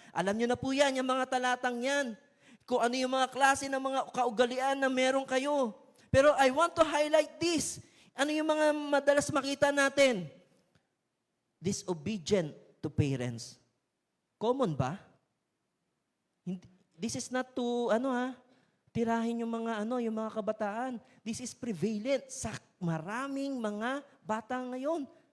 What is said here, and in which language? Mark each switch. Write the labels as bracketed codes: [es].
[tl] Alam niyo na po yan, yung mga talatang yan. Kung ano yung mga klase ng mga kaugalian na meron kayo. [en] Pero I want to highlight this. [tl] Ano yung mga madalas makita natin? [en] Disobedient to parents. [tl] Common ba? [en] This is not to, [tl] tirahin yung mga kabataan. [en] This is prevalent [tl] sa maraming mga bata ngayon.